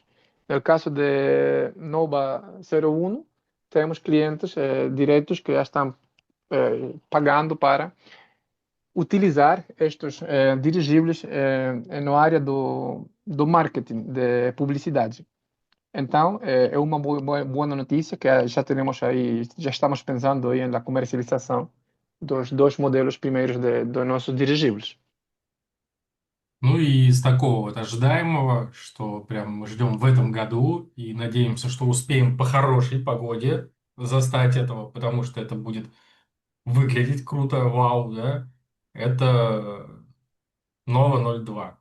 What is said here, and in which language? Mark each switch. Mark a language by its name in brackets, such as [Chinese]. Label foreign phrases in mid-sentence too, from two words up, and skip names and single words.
[Portuguese] No caso de Nova 01, temos clientes diretos que já estão pagando para utilizar estes dirigíveis na área do marketing, de publicidade. Então, é uma boa notícia que já temos aí, já estamos pensando aí na comercialização dos dois modelos primeiros dos nossos dirigíveis. [Russian] Ну и из такого вот ожидаемого, что прям мы ждем в этом году и надеемся, что успеем по хорошей погоде застать этого, потому что это будет выглядеть круто, вау, да, это Nova 02.